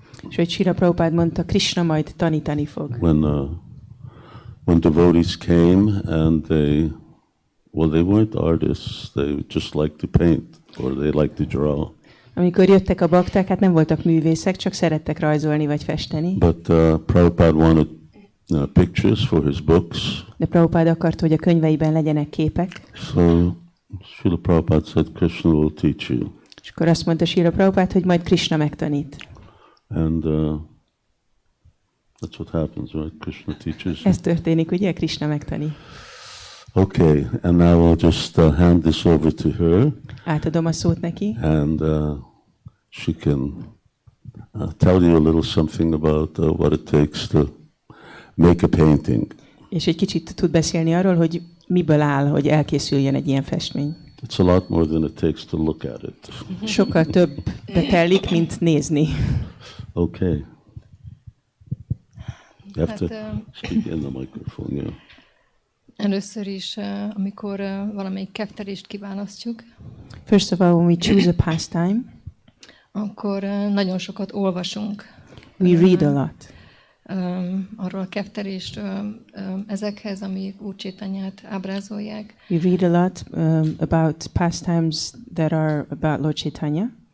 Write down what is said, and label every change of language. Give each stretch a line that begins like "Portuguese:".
Hungarian: És hogy Srila Prabhupada mondta, Krishna majd tanítani fog.
English: When devotees came and they weren't artists, they just liked to paint or they liked to draw.
Hungarian: Amikor jöttek a bakták, hát nem voltak művészek, csak szerettek rajzolni vagy festeni.
English: But Prabhupada wanted pictures for his books.
Hungarian: De Prabhupada akarta, hogy a könyveiben legyenek képek.
English: So Srila Prabhupada said, Krishna will teach you.
Hungarian: És akkor azt mondta Srila Prabhupada, hogy majd Krishna megtanít.
English: And that's what happens, right? Krishna teaches you.
Hungarian: Ez történik, ugye? Krishna megtanít.
English: Okay, and now I'll just hand this over to her.
Hungarian: Átadom a szót neki.
English: And she can tell you a little something about what it takes to make a painting.
Hungarian: És egy kicsit tud beszélni arról, hogy miből áll, hogy elkészüljön egy ilyen festmény.
English: It's a lot more than it takes to look at it.
Hungarian: Sokkal több telik, mint nézni.
English: Okay. You have to speak in the microphone, yeah.
Hungarian: Először is, amikor valamelyik keftelést kiválasztjuk,
English: First of all, when we choose a pastime,
Hungarian: akkor nagyon sokat olvasunk.
English: we read a lot.
Hungarian: Arról a keftelésről, ezekhez, amik Úr Csétanyát ábrázolják.
English: We read a lot about pastimes that are about Lord Chaitanya,